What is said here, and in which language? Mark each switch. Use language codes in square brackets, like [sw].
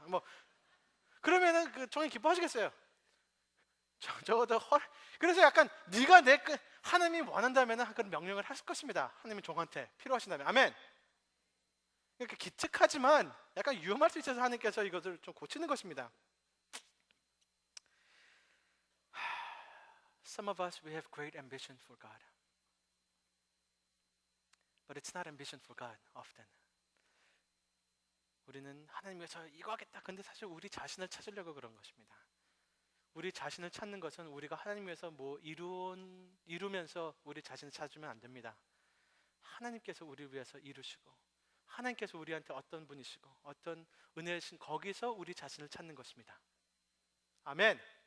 [ko] 뭐 그러면은 그 총장님 기뻐하시겠어요? 적어도 그래서 약간 네가 하나님이 원한다면 그런 명령을 할 것입니다. 하나님이 종한테 필요하신다면. 아멘. 이렇게 기특하지만 약간 위험할 수 있어서 하나님께서 이것을 좀 고치는 것입니다. [en] Some of us we have great ambition for God, but it's not ambition for God often. [ko] 우리는 하나님 위해서 이거 하겠다. 근데 사실 우리 자신을 찾으려고 그런 것입니다. 우리 자신을 찾는 것은 우리가 하나님 위해서 뭐 이루면서 우리 자신을 찾으면 안 됩니다. 하나님께서 우리를 위해서 이루시고, 하나님께서 우리한테 어떤 분이시고 어떤 은혜이신 거기서 우리 자신을 찾는 것입니다. 아멘.